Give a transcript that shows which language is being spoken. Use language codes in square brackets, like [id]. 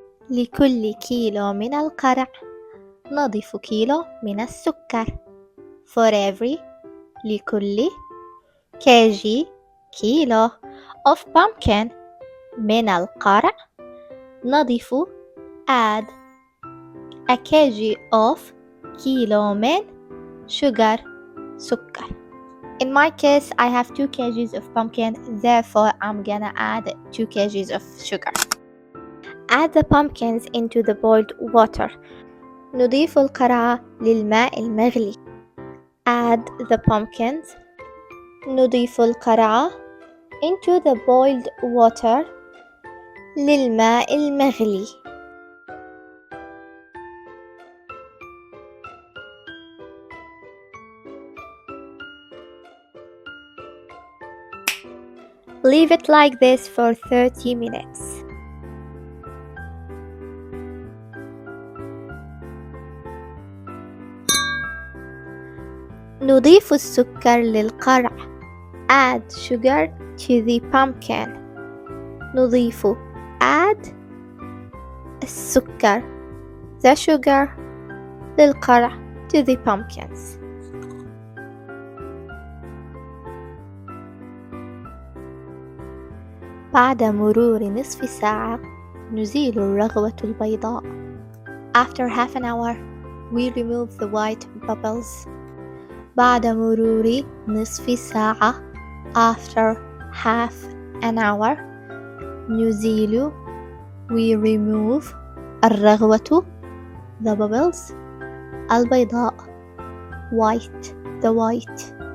[ar] لكل كيلو من القرع نضيف كيلو من السكر. [en] For every لكل kg كيلو of pumpkin [ar] من القرع [en] نضيف add a kg of [ar] كيلو من [en] sugar سكر. In my case, I have 2 kgs of pumpkin, therefore I'm gonna add 2 kgs of sugar. Add the pumpkins into the boiled water. [ar] نضيف القرع للماء المغلي. [en] Add the pumpkins. [ar] نضيف القرع [en] into the boiled water [ar] للماء المغلي. [en] Leave it like this for 30 minutes. [ar] نضيف السكر للقرع. [en] Add sugar to the pumpkin. نضيف add السكر the sugar للقرع to the pumpkins. [ar] بعد مرور نصف ساعة نزيل الرغوة البيضاء. [en] After half an hour we remove the white bubbles. [ar] بعد مرور نصف ساعة [en] after half an hour نزيل we remove الرغوة the bubbles البيضاء white the white.